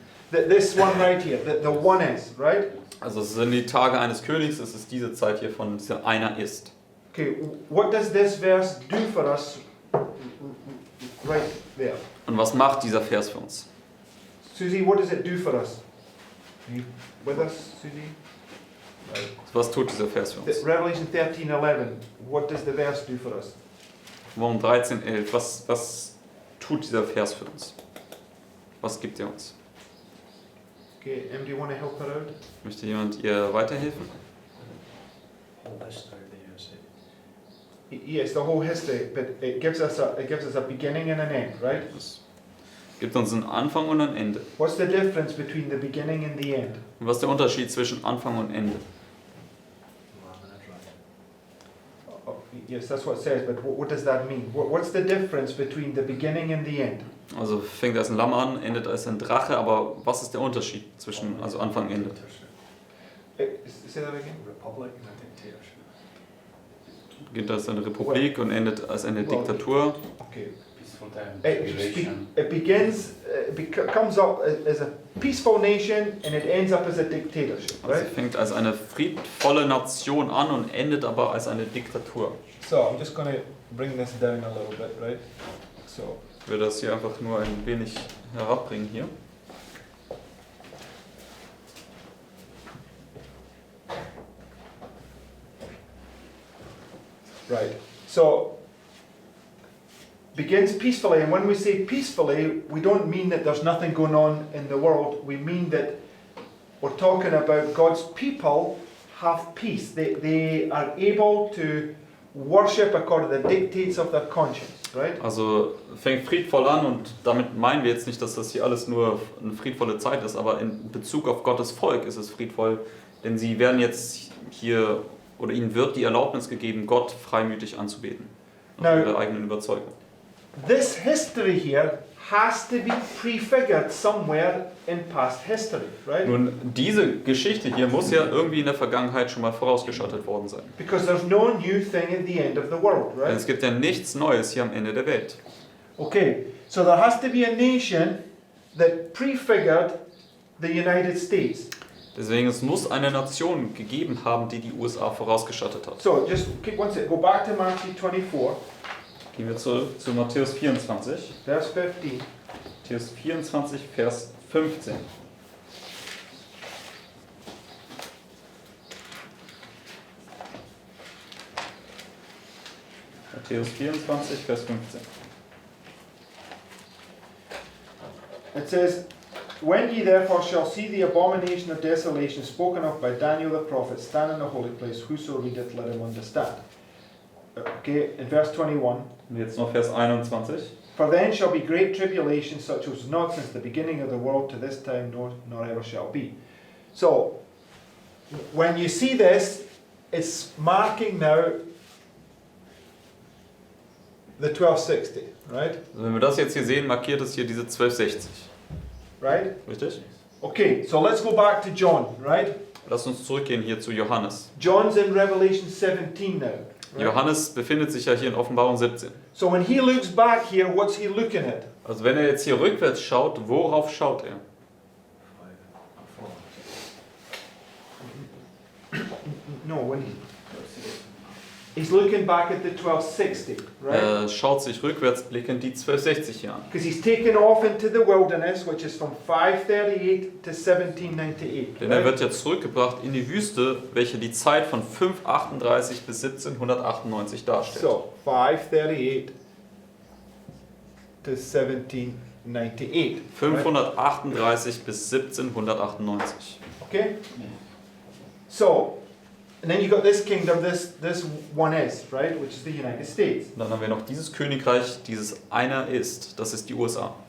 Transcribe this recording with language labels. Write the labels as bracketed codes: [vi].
[en] This one right here, the one is, right? [de] Also es sind die Tage eines Königs, es ist diese Zeit hier von dieser einer ist. [en] Okay, what does this verse do for us right there? [de] Und was macht dieser Vers für uns? [en] Susie, what does it do for us? Are you with us, Susie? Right. [de] Was tut dieser Vers für uns? [en] Revelation 13:11. What does the verse do for us? [de] Offenbarung 13, 11. Was tut dieser Vers für uns? Was gibt er uns? [en] Okay, do you want to help her out? [de] Möchte jemand ihr weiterhelfen? [en] whole history of the USA. Yes, the whole history, but it gives us a beginning and an end, right? [de] Es gibt uns einen Anfang und ein Ende. [en] What's the difference between the beginning and the end? [de] Und was ist der Unterschied zwischen Anfang und Ende? [en] Well, I'm gonna try. Oh, yes, that's what it says, but what does that mean? What's the difference between the beginning and the end? [de] Also fängt als ein Lamm an, endet als ein Drache, aber was ist der Unterschied zwischen also Anfang und Ende? [en] Say that again. Republic and a dictatorship. [de] Beginnt als eine Republik und endet als eine Diktatur. [en] Okay. Peaceful time, It tribulation. begins, comes up as a peaceful nation and it ends up as a dictatorship, [de] Also [en] right? [de] fängt als eine friedvolle Nation an und endet aber als eine Diktatur. [en] So I'm just going to bring this down a little bit, right? So. [de] Ich will das hier einfach nur ein wenig herabbringen hier. [en] Right. So begins peacefully, and when we say peacefully, we don't mean that there's nothing going on in the world. We mean that we're talking about God's people have peace. They are able to worship according to the dictates of their conscience, right? [de] Also fängt friedvoll an und damit meinen wir jetzt nicht, dass das hier alles nur eine friedvolle Zeit ist, aber in Bezug auf Gottes Volk ist es friedvoll, denn sie werden jetzt hier oder ihnen wird die Erlaubnis gegeben, Gott freimütig anzubeten. Nach ihrer eigenen Überzeugung. [en] This history here has to be prefigured somewhere in past history, right? [de] Nun, diese Geschichte hier muss ja irgendwie in der Vergangenheit schon mal vorausgeschattet worden sein. [en] Because there's no new thing at the end of the world, [de] Denn [en] right? [de] es gibt ja nichts Neues hier am Ende der Welt. [en] Okay, so there has to be a nation that prefigured the United States. [de] Deswegen, es muss eine Nation gegeben haben, die die USA vorausgeschattet hat. [en] So just keep one second. Go back to Matthew 24, [de] Gehen wir zurück zu Matthäus 24. [en] verse 15. [de] Matthäus 24, Vers 15. Matthäus 24, Vers 15. [en] It says, "When ye therefore shall see the abomination of desolation spoken of by Daniel the prophet stand in the holy place, whoso readeth, let him understand." Okay, in verse 21. [de] Und jetzt noch Vers 21. [en] "For then shall be great tribulation, such as was not since the beginning of the world to this time, nor ever shall be." So, when you see this, it's marking now the 1260, right? [de] Also wenn wir das jetzt hier sehen, markiert es hier diese 1260. [en] Right? [de] Richtig? [en] Okay, so let's go back to John, right? [de] Lass uns zurückgehen hier zu Johannes. [en] John's in Revelation 17 now. Right? [de] Johannes befindet sich ja hier in Offenbarung 17. [en] So when he looks back here, what's he looking at? [de] Also wenn er jetzt hier rückwärts schaut, worauf schaut er? [en] 4. No, when he's looking back at the 1260, right? [de] Er schaut sich rückwärts blickend die 1260 hier an. [en] Because he's taken off into the wilderness, which is from 538 to 1798. [de] Denn er [en] right? [de] wird jetzt zurückgebracht in die Wüste, welche die Zeit von 538 bis 1798 darstellt. [en] So 538 to 1798. right? [de] 538 bis 1798. [en] Okay? So, and then you got this kingdom, this one is, right? Which is the United States. [de] Und dann haben wir noch dieses Königreich, dieses einer ist, das ist die USA.